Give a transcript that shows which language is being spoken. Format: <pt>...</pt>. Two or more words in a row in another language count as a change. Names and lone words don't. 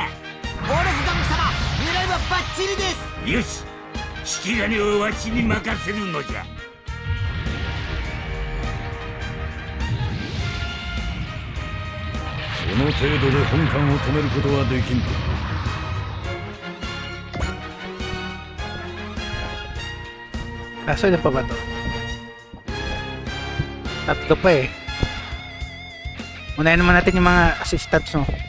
<ja>ウォルフガング様、狙いはバッチリです。よし、引き金をわしに任せるのじゃ。その程度で本艦を止めることはできん。</ja> <tl>Kaso ilan pa ba to? Tatlo pa eh. Unahin naman natin yung mga assistants, no?</tl>